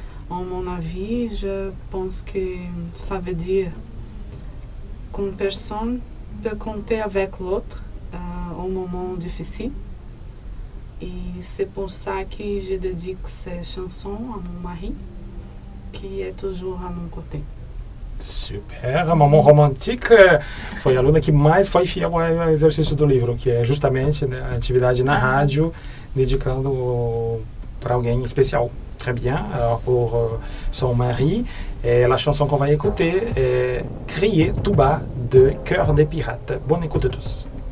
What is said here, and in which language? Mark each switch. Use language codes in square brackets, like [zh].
[fr] En mon avis, je pense que ça veut dire qu'une personne peut compter avec l'autre au moment difficile. Et c'est pour ça que je dédique cette chanson à mon mari, qui est toujours à mon côté. [pt] Super, a Mamão Romantique foi a aluna que mais foi fiel ao exercício do livro, que é justamente, né, a atividade na rádio, dedicando para alguém especial. [fr] Très bien, alors pour son mari, la chanson qu'on va écouter est Crier tout bas de Cœur des Pirates. Bonne écoute à tous.